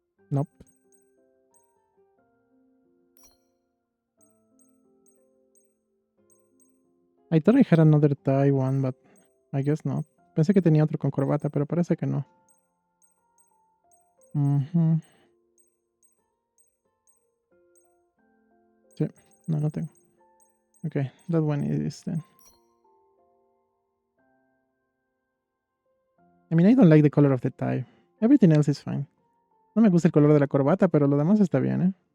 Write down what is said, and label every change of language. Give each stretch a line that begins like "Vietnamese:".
English: Nope. I thought I had another tie one, but I guess not.
Spanish: Pensé que tenía otro con corbata, pero parece que no. Sí, no tengo.
English: Okay, that one is then. I mean, I don't like the color of the tie. Everything else is fine.
Spanish: No me gusta el color de la corbata, pero lo demás está bien, ¿eh?